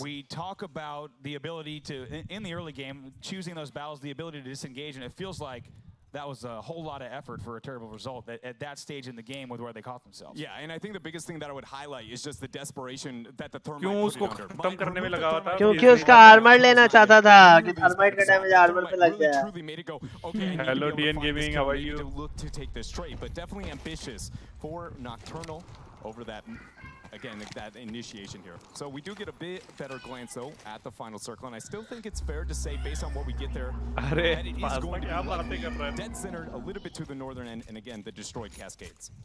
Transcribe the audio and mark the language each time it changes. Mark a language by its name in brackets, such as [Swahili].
[English] We talk about the ability to, in the early game, choosing those battles, the ability to disengage, and it feels like that was a whole lot of effort for a terrible result at that stage in the game with where they caught themselves. Yeah, and I think the biggest thing that I would highlight is just the desperation that the thermite put it under. [Hindi] खत्म करने में लगा हुआ था क्योंकि उसका armour लेना चाहता था कि थर्माइट का डैमेज आर्मर पे लग जाए. [English] Truly made it go. Okay, Hello DN Gaming, how are you? To look to take this trade, but definitely ambitious for Nocturnal over that. Again, that initiation here. So we do get a bit better glance, though, at the final circle, and I still think it's fair to say, based on what we get there, that it is going to be dead-centered a little bit to the northern end, and again, the destroyed cascades.